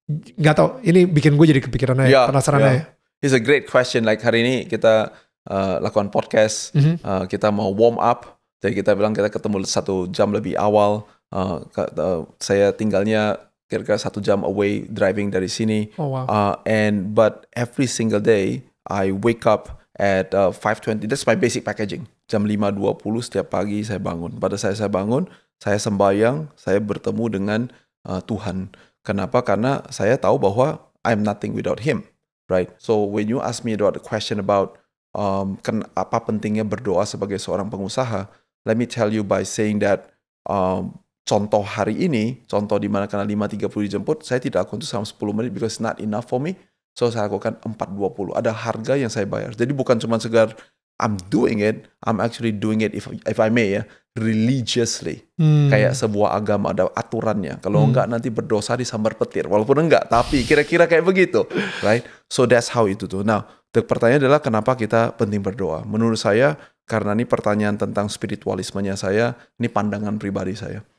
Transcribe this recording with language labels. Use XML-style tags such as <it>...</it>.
<id>nggak tahu, ini bikin gue jadi kepikiran aja, penasaran aja.</id> <en>It's a great question.</en> <id>Like hari ini kita lakukan podcast, kita mau warm up, jadi kita bilang kita ketemu 1 jam lebih awal. Saya tinggalnya kira-kira 1 jam away driving dari sini.</id> <en>Oh, wow. But every single day I wake up at 5:20. That's my basic packaging.</en> <id>Jam 5.20 setiap pagi saya bangun. Pada saya bangun, saya sembahyang, saya bertemu dengan Tuhan. Kenapa? Karena saya tahu bahwa</id> <en>I'm nothing without Him, right?</en> <id>So when you ask me about the question about apa pentingnya berdoa sebagai seorang pengusaha,</id> <en>let me tell you by saying that</en> <id>contoh hari ini, contoh di mana karena 5.30 dijemput, saya tidak lakukan itu selama 10 menit</id> <en>because it's not enough for me.</en> <id>So saya lakukan 4.20. Ada harga yang saya bayar. Jadi bukan cuma segar</id> <en>I'm doing it, I'm actually doing it if I may ya, religiously.</en> <id>Kayak sebuah agama ada aturannya. Kalau enggak nanti berdosa disambar petir. Walaupun enggak, tapi kira-kira kayak begitu, right?</id> <en>So that's how</en> <id>itu tuh. Now, pertanyaan adalah kenapa kita penting berdoa? Menurut saya karena ini pertanyaan tentang spiritualismenya saya, ini pandangan pribadi saya.</id>